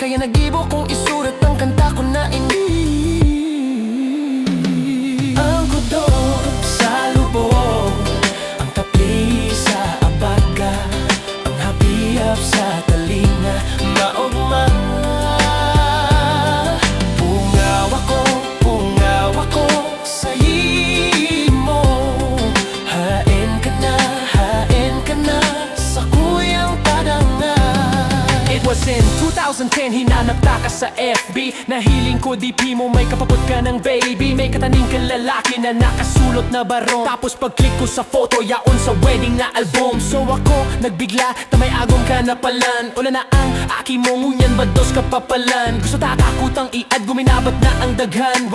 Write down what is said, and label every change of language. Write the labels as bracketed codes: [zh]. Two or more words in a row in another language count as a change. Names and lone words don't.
[bik] Kaya nagibo kong isurat ang kanta ko na ini. Ang kudot sa lubog, ang tapli sa abaga, ang hapiap sa talinga, maugma. Pungaw ako sa imo. Hain ka na sa kuyang padangan. [en] It was in 2010, [bik] hinanap ka sa FB. Nahiling ko DP mo, may kapapot ka ng baby. May kataning kang lalaki na nakasulot na barong. Tapos pag-click ko sa photo, yaon sa wedding na album. So ako, nagbigla, tamay agom ka na palan. Una na ang aki mo, ngunyan bados ka papalan. Gusto tatakutang iad, guminabat na ang daghan.